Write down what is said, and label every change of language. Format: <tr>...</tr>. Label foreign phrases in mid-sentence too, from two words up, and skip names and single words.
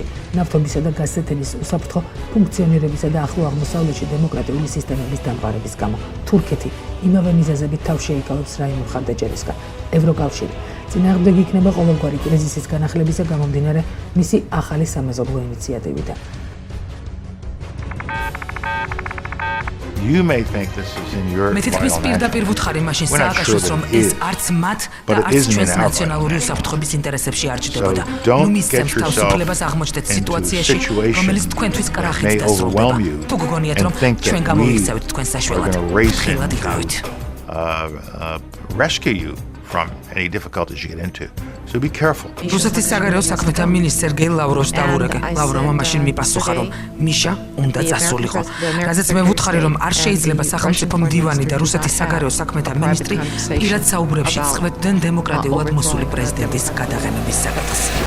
<ka>ნავთობისა და გაზეთების უსაფრთხო ფუნქციონირებისა და ახლო აღმოსავლეთში დემოკრატიული სისტემების დამყარების გამო თურქეთი იმავე მიზეზებით თავს შეიკავებს რაიმე მხარდაჭერისგან. ევროკავშირი წინააღმდეგი იქნება ყოველგვარი კრიზისის განახლებისა გამომდინარე მისი ახალი სამეზობლო ინიციატივიდან.</ka> <en>You may think this is in your</en> <ka>მე თვითონ პირდაპირ ვუთხარი მაშინ სააკაშვილს, რომ ეს არც მათ და არც ჩვენს ნაციონალური უსაფრთხოების ინტერესებში არ ჭდებოდა. ნუ მისცემს თავისუფლებას აღმოჩნდეთ სიტუაციაში, რომელიც თქვენთვის კრახით დასრულდება. თუ გგონიათ, რომ ჩვენ გამოვიქცევით თქვენ საშველად, ხილად იყავით.</ka> <en>Rescue you from any difficulties you get into. So be careful.</en> <ka>რუსეთის საგარეო საქმეთა მინისტრ სერგეი ლავროვს დავურეკე. ლავროვმა მაშინ მიპასუხა, რომ მიშა უნდა წასულიყო. რაზეც მე ვუთხარი, რომ არ შეიძლება სახელმწიფო მდივანი და რუსეთის საგარეო საქმეთა მინისტრი პირად საუბრებში წხვედნენ დემოკრატიულად მოსული პრეზიდენტის გადაღებების საკითხს.</ka>